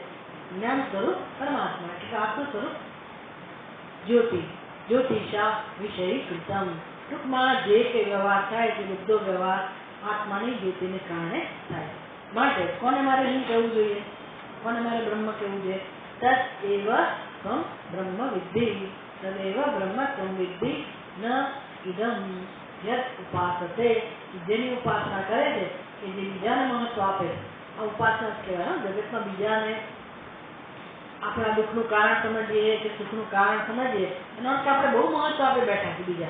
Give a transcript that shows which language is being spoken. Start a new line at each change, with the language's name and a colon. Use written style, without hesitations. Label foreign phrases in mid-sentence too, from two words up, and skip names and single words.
Gujarati: જ્ઞાન સ્વરૂપ પરમાત્મા, એટલે આત્મ સ્વરૂપ જ્યોતિ.
Sanskrit: જ્યોતિષા વિષયીકૃતમ,
Gujarati: ટૂંકમાં જે કે વ્યવહાર થાય છે બધો વ્યવહાર આત્માની જ્યોતિને કારણે થાય. માટે કોને મારે હું કહેવું જોઈએ? કોને મારે બ્રહ્મ કહેવું જોઈએ?
Sanskrit: તદ એવ ત્વમ બ્રહ્મ વિદ્ધિ, તદેવ બ્રહ્મ ત્વમ વિદ્ધિ ન ઇદમ યત ઉપાસતે.
Gujarati: જેની ઉપાસના કરે છે કે જે બીજાને મહત્વ આપે, આ ઉપાસના જ કહેવાય. જગતમાં બીજાને આપણા દુઃખનું કારણ સમજીએ કે સુખનું કારણ સમજીએ એનો અર્થ આપણે બહુ મહત્વ આપે બેઠા છે બીજા.